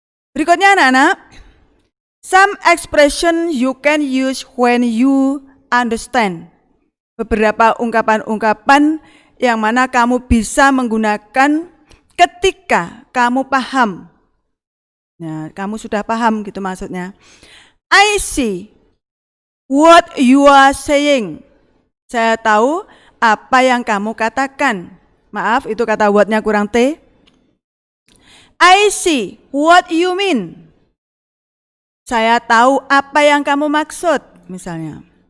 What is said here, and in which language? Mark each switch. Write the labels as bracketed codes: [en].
[id] Berikutnya anak-anak, [en] some expression you can use when you understand. [id] Beberapa ungkapan-ungkapan yang mana kamu bisa menggunakan ketika kamu paham. Nah, kamu sudah paham gitu maksudnya. [en] I see what you are saying. [id] Saya tahu apa yang kamu katakan. Maaf, itu kata what-nya kurang T. [en] I see what you mean. [id] Saya tahu apa yang kamu maksud, misalnya.